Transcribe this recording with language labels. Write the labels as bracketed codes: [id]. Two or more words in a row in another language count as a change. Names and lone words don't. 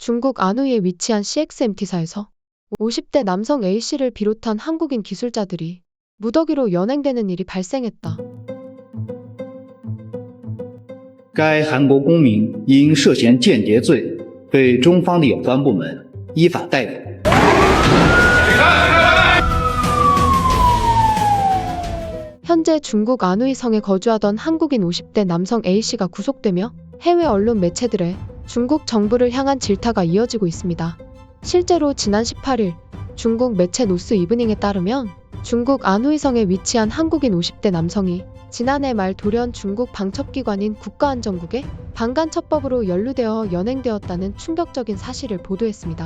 [ko] 중국 안후이에 위치한 CXMT사에서 50대 남성 A씨를 비롯한 한국인 기술자들이 무더기로 연행되는 일이 발생했다. [zh] 该韩国公民因涉嫌间谍罪被中方的有关部门依法逮捕。 [ko] 현재 중국 안후이 성에 거주하던 한국인 50대 남성 A씨가 구속되며 해외 언론 매체들의 중국 정부를 향한 질타가 이어지고 있습니다. 실제로 지난 18일 중국 매체 노스 이브닝에 따르면 중국 안후이 성에 위치한 한국인 50대 남성이 지난해 말 돌연 중국 방첩기관인 국가안전국의 방간첩법으로 연루되어 연행되었다는 충격적인 사실을 보도했습니다.